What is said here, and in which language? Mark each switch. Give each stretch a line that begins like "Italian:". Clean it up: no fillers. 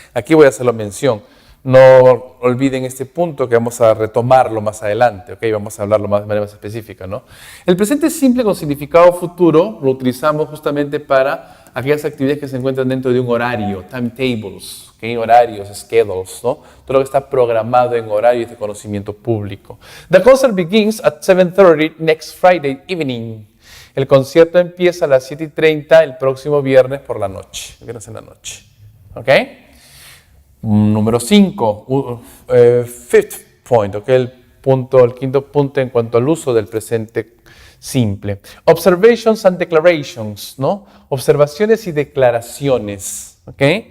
Spanish: Aquí voy a hacerlo mención. No olviden este punto que vamos a retomarlo más adelante, ¿ok? Vamos a hablarlo de manera más específica, ¿no? El presente simple con significado futuro lo utilizamos justamente para aquellas actividades que se encuentran dentro de un horario, timetables, ¿okay? Horarios, schedules, ¿no? Todo lo que está programado en horarios de conocimiento público.
English: The concert begins at 7:30 next Friday evening.
Spanish: El concierto empieza a las 7:30 el próximo viernes por la noche, viernes en la noche, ¿ok? Número 5,
English: fifth point,
Spanish: ¿okay? El quinto punto en cuanto al uso del presente simple.
English: Observations and declarations,
Spanish: ¿no? Observaciones y declaraciones, ¿ok?